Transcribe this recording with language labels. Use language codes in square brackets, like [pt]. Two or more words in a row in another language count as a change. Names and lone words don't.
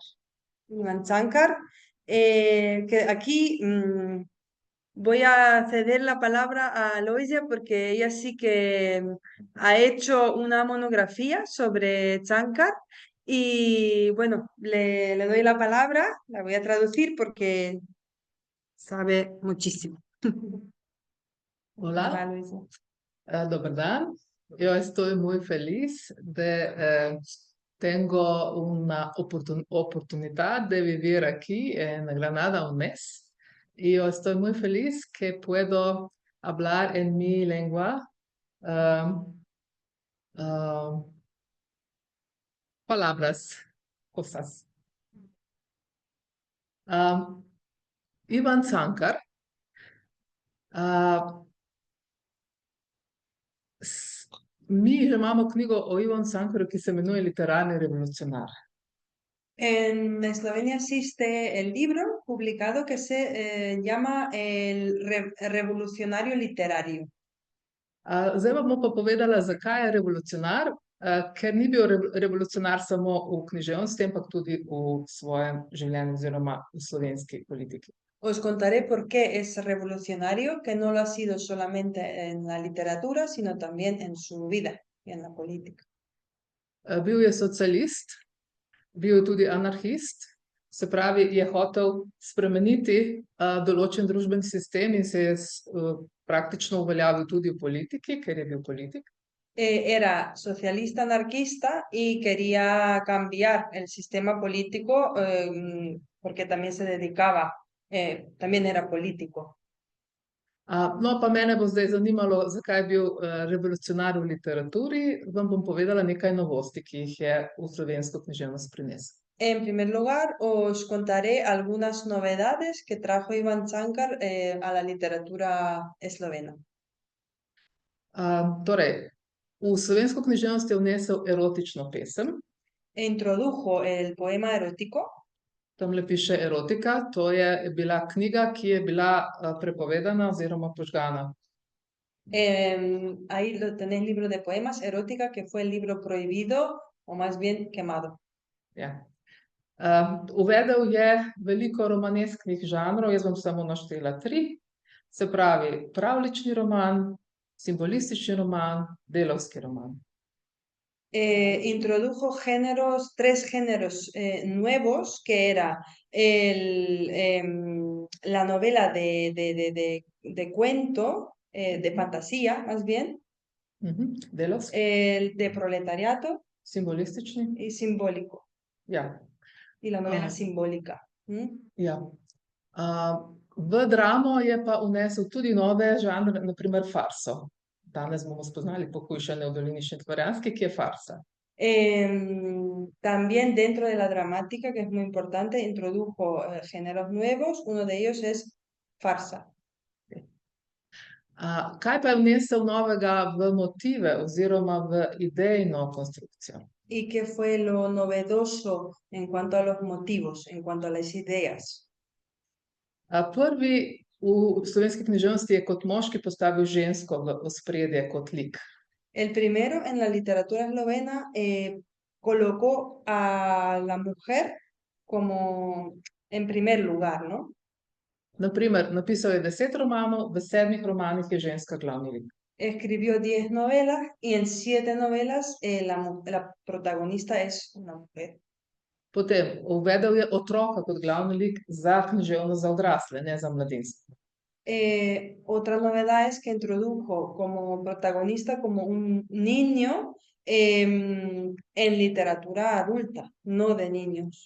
[es] Ivan Zankar, que aquí voy a ceder la palabra a Aloisia porque ella sí que ha hecho una monografía sobre Zankar y bueno, le doy la palabra, la voy a traducir porque sabe muchísimo. Va, Hola, Aloisia. [sl] dober dan. [es] Yo estoy muy feliz de tengo una oportunidad de vivir aquí en Granada un mes y yo estoy muy feliz que puedo hablar en mi lengua um, um, palabras, cosas. [sl] Um, Ivan Cankar uh, mi imamo knjigo o Ivan Cankaru, ki se imenuje Literarni revolucionar. [es] En Eslovenia existe el libro publicado que se llama El Revolucionario Literario. [sl] Zdaj vam bom pa povedala, zakaj je revolucionar, ker ni bil revolucionar samo v književnosti, ampak tudi v svojem življenju oziroma v slovenski politiki. [es] Os contaré por qué es revolucionario, que no lo ha sido solamente en la literatura, sino también en su vida y en la política. [sl] Bil je socialist, bil je tudi anarhist, se pravi, je hotel spremeniti določen družbeni sistem in se je praktično uveljavil tudi v politiki, ker je bil politik. [es] Era socialista anarquista y quería cambiar el sistema político porque también se dedicaba, también era político. [sl] No, pa mene bo zdaj zanimalo, zakaj je bil revolucionar v literaturi. Vam bom povedala nekaj novosti, ki jih je v slovensko književnost prinesel. [es] En primer lugar, os contaré algunas novedades que trajo Ivan Cankar a la literatura eslovena. [sl] Torej, v slovensko književnost je vnesel erotično pesem. [es] Introdujo el poema erótico. [sl] Tamle piše erotika, to je bila knjiga, ki je bila prepovedana oziroma požgana. [es] Ahí lo tenéis, libro de poemas, erótica, que fue el libro prohibido o más bien quemado. [sl] Ja. Uvedel je veliko romanesknih žanrov, jaz bom samo naštela 3. Se pravi, pravljični roman, simbolistični roman, delavski roman. [es] Introdujo tres géneros nuevos, que era la novela de cuento, de fantasía más bien, [sl] Delavski, [es] el de proletariato [sl] simbolistični. [es] y simbólico, [sl] Ja. [es] y la novela simbólica. [sl] Ja. V dramo je pa vnesel tudi nove žanre, naprimer farso. Danes bomo spoznali Pohujšanje v dolini Šentflorjanski, ki je farsa. [es] También dentro de la dramática, que es muy importante, introdujo géneros nuevos. Uno de ellos es farsa. [sl] Kaj pa je vnesel novega v motive oziroma v idejno konstrukcijo? [es] ¿Y qué fue lo novedoso en cuanto a los motivos, en cuanto a las ideas? [sl] Prvi v slovenski književnosti je kot moški postavil žensko v ospredje kot lik. [es] El primero en la literatura eslovena colocó a la mujer como en primer lugar, ¿no? [sl] Naprimer, napisal je 10 romanov, v 7 romanih je ženska glavni lik. [es] Escribió 10 novelas y en 7 novelas la protagonista es una mujer. [sl] Potem uvedel je otroka kot glavni lik za književnost za odrasle, ne za mladinstvo. [es] Otra novedad es que introdujo como protagonista como un niño en literatura adulta, no de niños.